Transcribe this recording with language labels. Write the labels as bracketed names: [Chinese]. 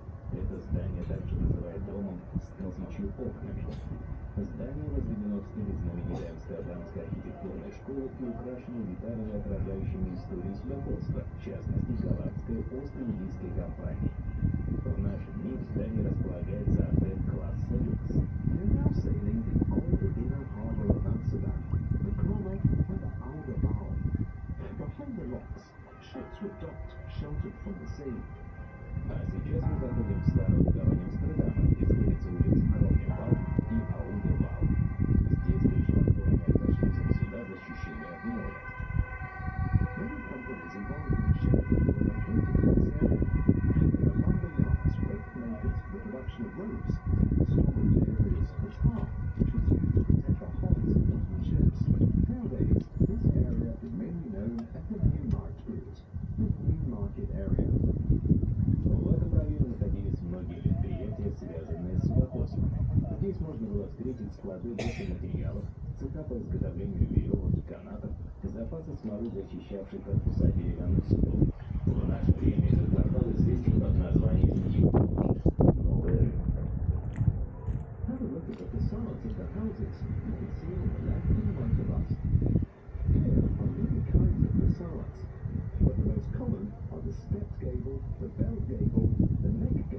[Russian] Это здание также называют домом с 1000 окнами. Здание возведено в стиле знаменитой амстердамской архитектурной школы и украшено деталями, отражающими историю судоходства, в частности, голландской Ост-Индийской компании. В наши дни в здании располагается отель класса люкс. [English] We're now sailing on the inner harbour of Amsterdam, the Kromme and the Oude Waal. Behind the locks, ships were docked, sheltered from the sea. [Russian] А сейчас мы заходим в старую гавань Амстердама, где сходятся улицы Кроммевал и Аудевал. Здесь пришвартованные за шлюзом суда защищены от моря. [English] Many companies involved in shipping were located in this area. There were lumber yards, rope makers for the production of ropes, storage areas for tar, which was used to protect the hulls of wooden ships. Nowadays, this area is mainly known as the Newmarkt-Route, the Newmarket area. [Russian] В этом районе находились многие предприятия, связанные с судоходством. Здесь можно было встретить склады материалов, цеха по изготовлению веревок и канатов, запасы смолы, защищавшие корпуса деревянных судов. В наше время этот квартал известен под названием Новый рынок. [English] Have a look at the facades of the houses you can see on the left and right of us. Here are many kinds of facades, but the most common are the stepped gable, the bell gable, the neck gable,